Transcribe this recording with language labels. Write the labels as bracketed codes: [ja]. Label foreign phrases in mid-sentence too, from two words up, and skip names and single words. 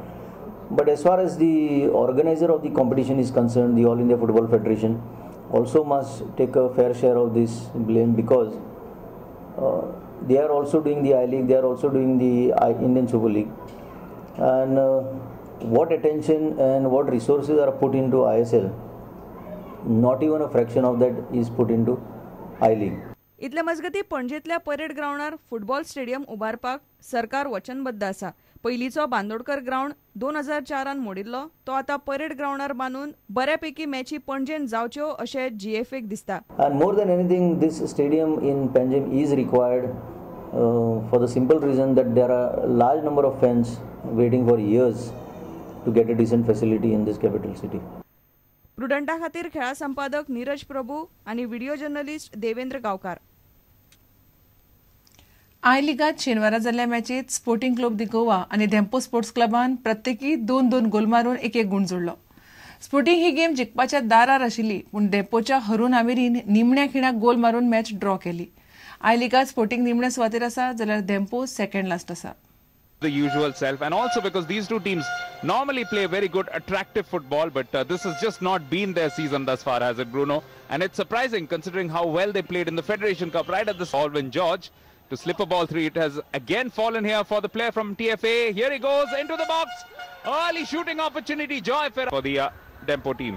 [en] But as far as the organizer of the competition is concerned, the All India Football Federation also must take a fair share of this blame, because they are also doing the I-League, they are also doing the Indian Super League, and what attention and what resources are put into ISL, not even a fraction of that is put into I-League. [kok] इतले मजगती पणजेंतल्या परेड ग्राउंडार [en] football stadium [kok] उबारपाक सरकार वचनबद्ध आसा. पयलींचो बांदोडकर ग्राउंड 2004 मोडिल्लो तो आतां परेड ग्राउंडार बांदून बऱ्यापैकी मॅची पणजेन जावच्यो अशें GFAक दिसता. [en] And more than anything, this stadium in Panjim is required for the simple reason that there are a large number of fans waiting for years to get a decent facility in this capital city. [kok] प्रुडंटा खातीर खेळा संपादक नीरज प्रभू आणि [en] video journalist [kok] देवेंद्र गावकार. आय लीगात शेनवारा जाल्ल्या मॅचीत स्पोर्टिंग क्लब दी गोवा आणि धेंपो स्पोर्ट्स क्लबान प्रत्येकी 2-2 गोल मारून एक गुण जोडलो. स्पोर्टिंग ही गेम जिखपाच्या दारार आशिल्ली, पूण धेंपोच्या हरून आमिरीन निमण्या खिणाक गोल मारून [en] match draw [kok] केली. आय लीगात स्पोर्टिंग निमण्या सुवातेर आसा जाल्यार धेंपो [en] second last [kok] आसा. [en] The usual self, and also because these two teams normally play very good attractive football, but this has just not been their season thus far, has it, Bruno? And it's surprising considering how well they played in the Federation Cup right at the Alvin George to slip a ball through. It has again fallen here for the player from TFA. Here he goes into the box, early shooting opportunity, joy for the Dempo team.